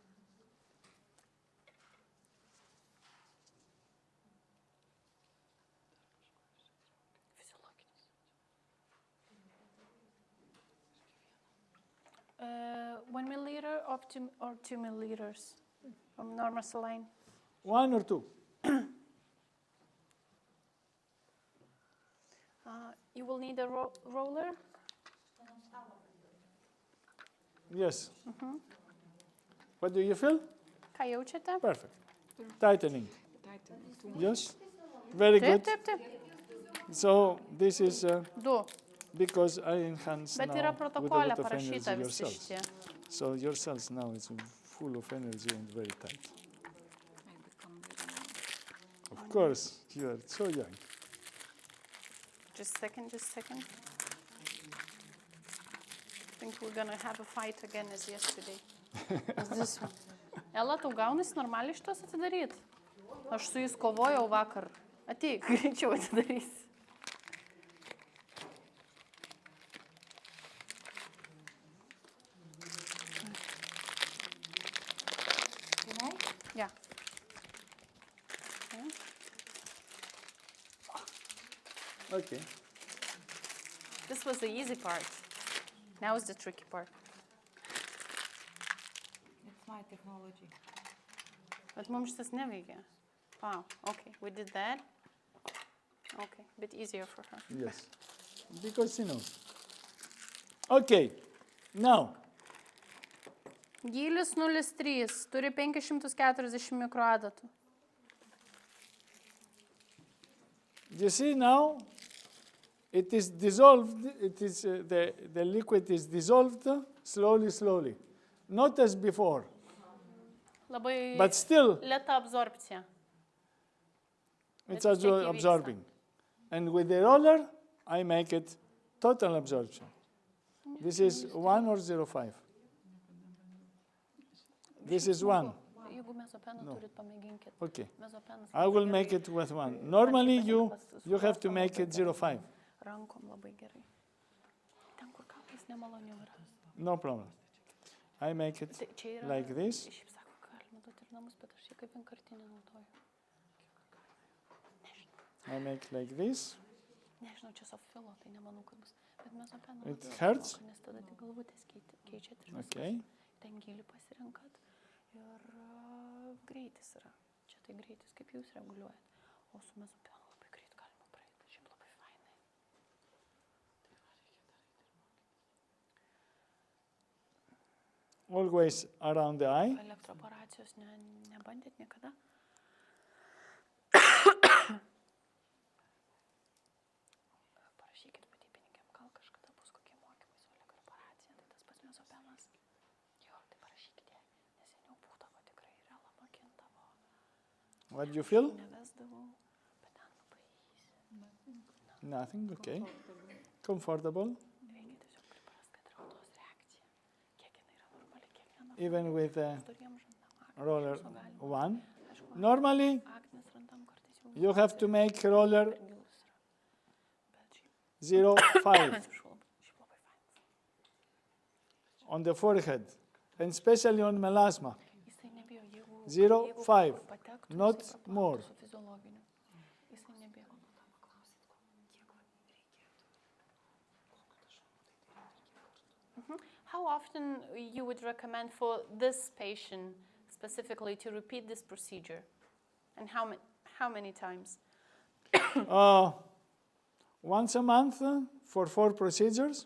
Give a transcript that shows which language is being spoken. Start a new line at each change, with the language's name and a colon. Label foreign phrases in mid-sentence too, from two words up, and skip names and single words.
English: One milliliter of 2 milliliters from normal saline. 1 or 2? You will need a roller. Yes. What do you feel?
Lithuanian: Ką jaučiate?
English: Perfect. Tightening. Yes. Very good.
Lithuanian: Taip.
English: So this is 2. because I enhance
Lithuanian: Bet
English: now
Lithuanian: yra
English: with a
Lithuanian: protokole
English: lot of
Lithuanian: parašyta
English: energy your
Lithuanian: visi
English: cells.
Lithuanian: šitie.
English: So your cells now is full of energy and very tight. course, you are so young. Just a second. I think we're gonna have a fight again as yesterday. As this one.
Lithuanian: Ela, tau gaunasi normaliai šitos atidaryt? Aš su jais kovojau vakar. Ateik, greičiau atidarysi.
English: Yeah. Okay. This was the easy part. Now is the tricky part. It's my technology.
Lithuanian: Bet mums šitas neveikia.
English: Wow, okay, we did that. Okay, a bit easier for her. Yes, because she knows. Okay, now.
Lithuanian: Gylis 0,3, turi 540 mikroadatų.
English: You see now, it is dissolved, the liquid is dissolved slowly. Not as before,
Lithuanian: Labai
English: but still
Lithuanian: lėta absorpcija.
English: it's also absorbing. And with the roller, I make it total absorption. This is 1 or 0.5. This is 1.
Lithuanian: Jeigu mezopeną turit, pamėginkit.
English: Okay.
Lithuanian: Mezopenas
English: I will make it with 1. Normally, you have to make it 0.5.
Lithuanian: Rankom labai gerai. Ten, kur kartais nemaloniau yra.
English: No problem. I make it like this.
Lithuanian: Šiaip sako, galima duoti ir namus, bet aš jį kaip vienkartinį naudoju.
English: I make like this.
Lithuanian: Nežinau, čia sofilo, tai nemanau, kad bus. Bet mezopeną
English: It
Lithuanian: labiau
English: hurts?
Lithuanian: apmoka, nes tada tik galvutės keičiat ir viskas.
English: Okay.
Lithuanian: Ten gilį pasirenkat ir greitis yra. Čia tai greitis, kaip jūs reguliuojat. O su mezopenu labai greit galima praeiti. Šiaip labai fainai.
English: Always around the eye.
Lithuanian: Elektroporacijos nebandėt niekada? Parašykit vadybininkėm, gal kažkada bus kokie mokymai su elektroporacija, tai tas pats mezopenas. Jo, tai parašykite, nes seniau būdavo tikrai ir Ela mokindavo.
English: What do you feel?
Lithuanian: Nevesdavau, bet ten labai easy.
English: Nothing, okay. Comfortable.
Lithuanian: Reikia tiesiog priprast, kad yra odos reakcija. Kiek jinai yra normali, kiekviena.
English: Even with the
Lithuanian: Storiem žandam,
English: roller
Lithuanian: galima.
English: 1.
Lithuanian: Aišku,
English: Normally,
Lithuanian: aknes randam kartais jau.
English: you have to make roller
Lithuanian: Per gilus yra. Bet šiaip,
English: 0.5
Lithuanian: atsiprašau, šiaip labai fainas.
English: on the forehead, and especially on melasma.
Lithuanian: Jisai nebijo, jeigu
English: 0.5,
Lithuanian: patektų,
English: not
Lithuanian: jisai praplautų
English: more.
Lithuanian: su fiziologiniu. Jisai nebijo.
English: How often you would recommend for this patient specifically to repeat this procedure? And how many times? Once a month for 4 procedures.